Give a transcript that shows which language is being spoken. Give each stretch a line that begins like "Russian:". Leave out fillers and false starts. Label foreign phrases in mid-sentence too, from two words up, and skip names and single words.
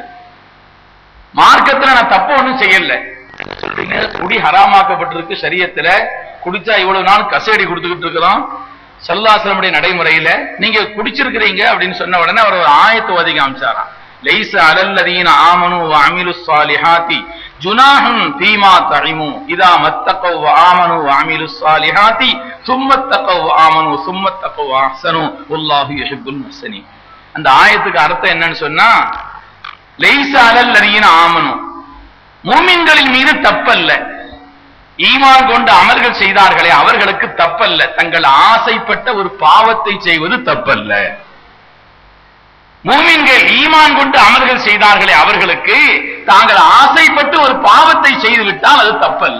Tamil: மார்க்கத்துல நான் தப்பு ஒண்ணும் செய்யல. சொல்றீங்க குடி ஹராமாக்கப்பட்டிருக்கு ஷரியத்துல, குடிச்சா இவ்வளவு நாள் கசையடி கொடுத்துக்கிட்டு இருக்கிறோம்
Arabic: صلى الله عليه وسلم
Tamil: நடைமுறையில, நீங்க குடிச்சிருக்கிறீங்க அப்படின்னு சொன்ன உடனே அவர் ஒரு ஆயத்தை ஓதி காமிச்சாராம்.
Arabic: ليس على الذين آمنوا وعملوا الصالحات جناح فيما طعموا إذا ما اتقوا وآمنوا وعملوا الصالحات ثم اتقوا وآمنوا ثم اتقوا واحسنوا والله يحب المحسنين.
Tamil: அந்த ஆயத்துக்கு அர்த்தம் என்னன்னு சொன்னா,
Arabic: ليس على الذين آمنوا,
Tamil: மூமின்களின் மீது தப்பல்ல, ஈமான் கொண்டு அமல்கள் செய்தார்களே அவர்களுக்கு தப்பல்ல, தங்கள் ஆசைப்பட்ட ஒரு பாவத்தை செய்வது தப்பல்ல. மூமின்கள் ஈமான் கொண்டு அமல்கள் செய்தார்களே அவர்களுக்கு தாங்கள் ஆசைப்பட்டு ஒரு பாவத்தை செய்துவிட்டால் அது தப்பல்ல.